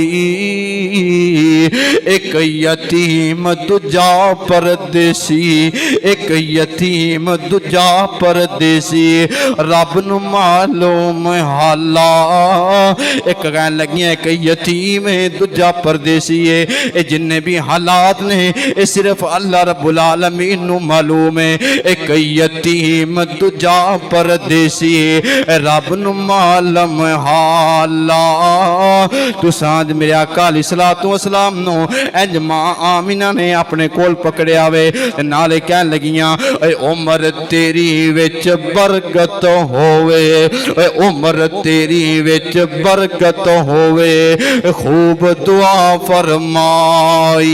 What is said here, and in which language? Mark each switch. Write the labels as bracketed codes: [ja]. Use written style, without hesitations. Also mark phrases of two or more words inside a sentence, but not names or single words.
[pa] اک یتیم دوجا پردیسی، اک یتیم دوجا پردیسی رب نوں معلوم حالا. اک کہن لگیاں اک یتیم ہے دوجا پردیسی ہے، ایہ جنے وی حالات نے ایہ صرف اللہ [ar] رب العالمين [pa] نوں معلوم ہے. اک یتیم دوجا پردیسی رب نوں معلوم حالا. تساں میرے آقا [ar] عليه الصلاة والسلام [pa] نوں انج ماں آمنہ نے اپنے کول پکڑیا وے نالے کہن لگیاں عمر تیری وچ برکت ہووے، عمر تیری وچ برکت ہووے، خوب دعا فرمائی.